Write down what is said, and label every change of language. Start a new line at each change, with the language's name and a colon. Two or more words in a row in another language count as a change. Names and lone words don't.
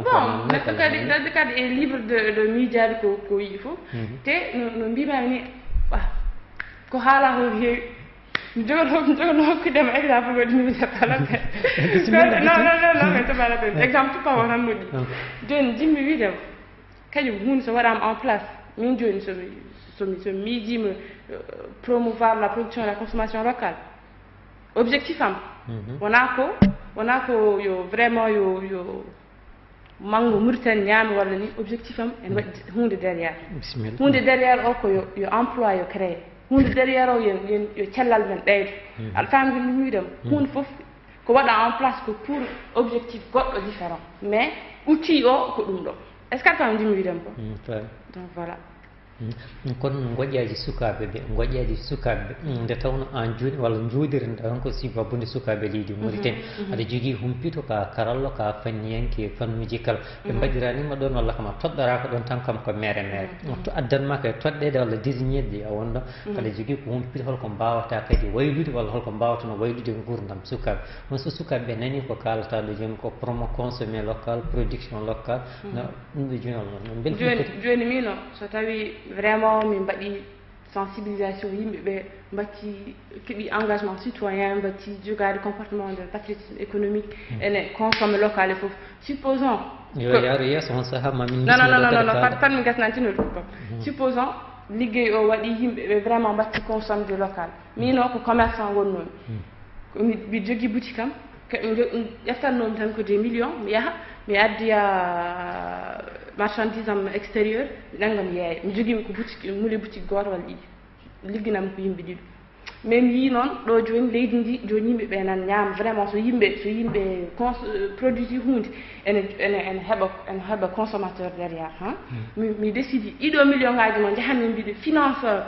Fula: bon neɗɗo kadi e
French: libre de
Fula: miijaade ko yii fof te no mbimami ni ko haala ko heewi mi jogono hokkudema exemple waɗi mi sepala non mais tobala ɓen exemple tupa o tan moƴƴi joni jimmi wiidema kañum hunde so waɗama
French: en place
Fula: min joni somi miijima
French: promouvoir la production et la consommation locale objectif
Fula: am wona ko yo vraiment yo mango Mauritanie ñaami walla ni objectif am en waɗi hunde derrière hunde derrière o ko yo emploi yo créé hunde derrière o yo cellal men ɓeydo aɗa famde mi wiidema hunde fof ko waɗa
French: en place
Fula: ko
French: pour objectif
Fula: goɗɗo différent mais outil o ko ɗum ɗo
French: est ce que
Fula: aɗa fami jimi wiidema ko
French: donc voilà
Fula: kono goƴaji sukaɓe ɓe goƴaji sukaɓe nde tawno an joni walla jooɗirde ko si wabbude sukaɓe leydi Mauritanie aɗa jogui humpito ka karallo ka fanniyanke fannuji kala ɓe mbaɗiranima ɗon walla kama toɗɗoraka ɗon tan kam ko mere to addanmaka e toɗɗede walla désignede a wonɗo aɗa jogui ko humpito holko mbawata kadi waylude walla holko mbawatano waylude gurdam sukaɓe on so sukaɓe nani ko kalata ɗo joni ko
French: promo consommé local production local
Fula: ɗum ɗo joni walla joni mino so tawi vraiment min mbaɗi sensibilisation yimɓeɓe mbatti keeɓi
French: engagement citoyen
Fula: mbatti jogade
French: comportement de patriotisme économique
Fula: ene
French: consomme local
Fula: e foof supposons yo yaaru yeeso on saaha mamin non tan mi gasnantino ɗum ko supposons liggey o waɗi yimɓeɓe vraiment mbatti
French: consomme de local
Fula: min o ko commerçant wonnomi mi jogui boutique am ƴeftannomi tan ko
French: des millions
Fula: mi yaaha mi addiya marchandise am extérieur mi ɗanga mi yeeya mi jogui ko boutique muli boutique goto walla ɗiɗi ligginami ko yimɓe ɗiɗo mais mi yi noon ɗo joni leydi ndi joni yimɓeɓe nan ñaama vraiment so yimɓe produit hunde ene heɓa consommateur derrière mi décidi ɗiɗo million ngaji mo jahanmi mbiɗo finance